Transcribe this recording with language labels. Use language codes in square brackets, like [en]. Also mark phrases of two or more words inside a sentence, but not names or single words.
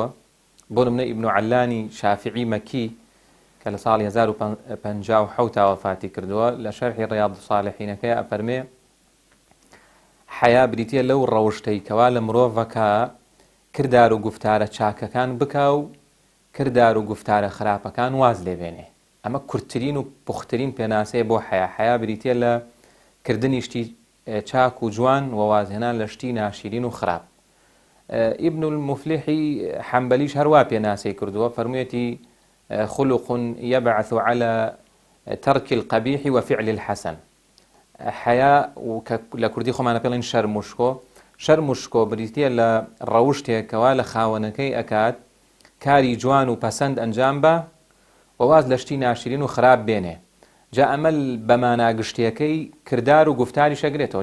[ckb] بۆ نمونە ئیبن علانی شافعی مەکی کە لە ساڵی 1950 وەفاتی کردووە لە شەرحی ڕیاض الصالحینەکەی ئەفەرمێ حیا بریتیە لەو ڕەوشتەی کەوا لە مرۆڤەکە کردار و گفتارە چاکەکان بکا و کردار و گفتارە خراپەکان واز لێبێنێ. ئەمە کورتترین و پوخترین پێناسەیە بۆ حیا بریتیە لە کردنی شتی چاک و جوان و وازهێنان لە شتی ناشرین و خراپ. ئیبن المفلیحی حەمبەلیش هەروە پێناسەی کردووە، فەرموویەتی [ar] خلق يبعث على ترك القبيح وفعل الحسن. [ckb] حیا لە کوردی خۆمانە پێڵین شەرموشکۆ بریتیە لە ڕەوشتێکەوە لە خاوەنەکەی ئەکات کاری جوان و پەسەند ئەنجام بە وواز لە شتی ناشرین و خراپ بێنێ. جا ئەمە بەماناگشتیەکەی کردار و گفتاری شەگرێتەوە.